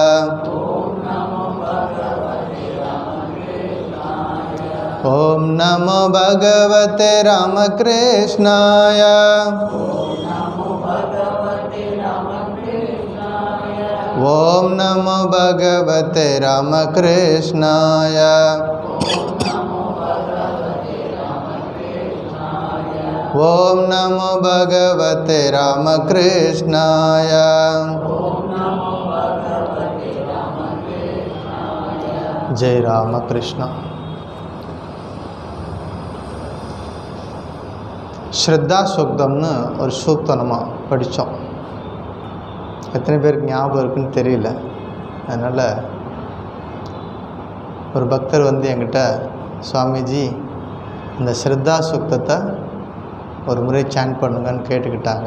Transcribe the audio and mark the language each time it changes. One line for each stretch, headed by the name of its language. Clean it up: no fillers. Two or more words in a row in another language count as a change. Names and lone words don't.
Sanskrit: ओम नमो भगवते रामकृष्णाय ओम नमो भगवते रामकृष्णाय ओम नमो भगवते रामकृष्णाय। जय रामकृष्ण।
Tamil: ஸ்ரத்தா சூக்தம்னு ஒரு சூக்தம் நம்ம படித்தோம். எத்தனை பேருக்கு ஞாபகம் இருக்குன்னு தெரியல. அதனால் ஒரு பக்தர் வந்து என்கிட்ட, சுவாமிஜி இந்த ஸ்ரத்தா சூக்தத்தை ஒரு முறை சாண்ட் பண்ணுங்கன்னு கேட்டுக்கிட்டாங்க.